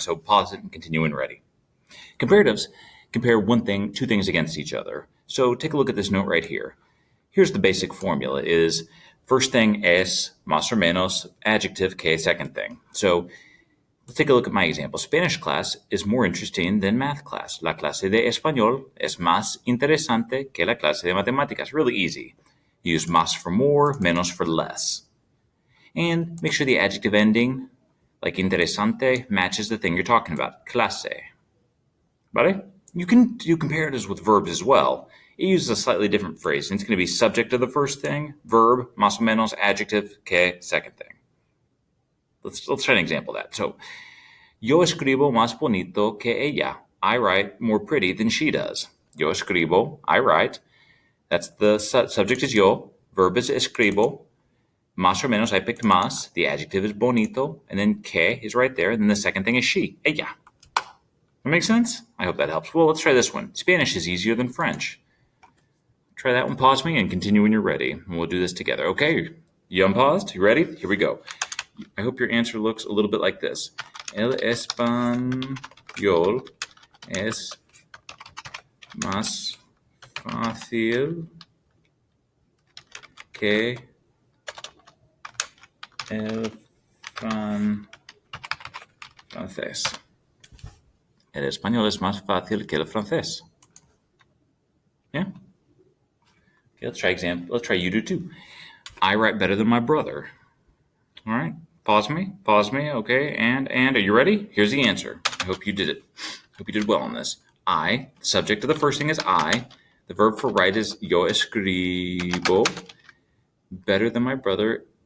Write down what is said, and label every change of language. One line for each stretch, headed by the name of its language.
English: So pause it and continue when ready. Comparatives compare two things against each other. So take a look at this note right here. Here's the basic formula is first thing
Spanish: es más or menos,
English: adjective que second thing. So let's take a look at my example. Spanish class is more interesting than math class.
Spanish: La clase de español es más interesante que la clase de matemáticas.
English: Really easy. Use más for more, menos for less. And make sure the adjective ending, like interesante, matches the thing you're talking about. Clase. Vale? You can do comparatives with verbs as well. It uses a slightly different phrase. It's going to be subject of the first thing, verb,
Spanish: más o menos,
English: adjective, que, second thing. Let's try an example of that.
Spanish: So, yo escribo más bonito que ella.
English: I write more pretty than she does.
Spanish: Yo escribo,
English: I write. That's the subject is yo, verb is escribo.
Spanish: Más o menos,
English: I picked más. The adjective is bonito, and then que is right there, and then the second thing is she, ella. That makes sense? I hope that helps. Well, let's try this one. Spanish is easier than French. Try that one, pause me, and continue when you're ready. And we'll do this together. Okay, you unpaused? You ready? Here we go. I hope your answer looks a little bit like this.
Spanish: El español es más fácil que el francés. El español es más fácil que el francés.
English: Yeah? Okay, let's try example. Let's try you do too. I write better than my brother. All right. Pause me. Okay. And are you ready? Here's the answer. I hope you did it. Hope you did well on this. I, the subject of the first thing is I. The verb for write is
Spanish: yo escribo.
English: Better than my brother.